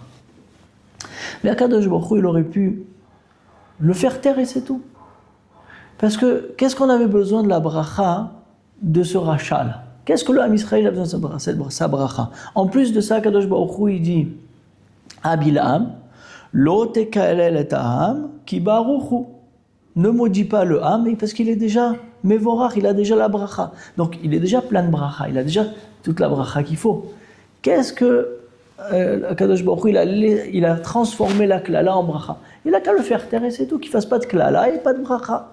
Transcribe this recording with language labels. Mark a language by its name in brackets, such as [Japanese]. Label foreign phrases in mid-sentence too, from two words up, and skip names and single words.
[French] Mais [Hebrew] הקדוש ברוך הוא, [French] il aurait pu le faire taire et c'est tout. Parce que qu'est-ce qu'on avait besoin de la bracha de ce rachat là? Qu'est-ce que le Ham Israël a besoin de sa bracha? En plus de ça, [Hebrew] הקדוש ברוך הוא, [French] il dit à Bilham, [Hebrew] לא תקלל את העם כי ברוך הוא. [French] Ne maudis pas le Ham parce qu'il est déjà Mevorach, il a déjà la bracha. Donc il est déjà plein de bracha, il a déjà toute la bracha qu'il faut. Qu'est-ce que [Hebrew] הקדוש ברוך הוא, [French] il a transformé la klala en bracha? Il a qu'à le faire taire et c'est tout, qu'il ne fasse pas de klala et pas de bracha.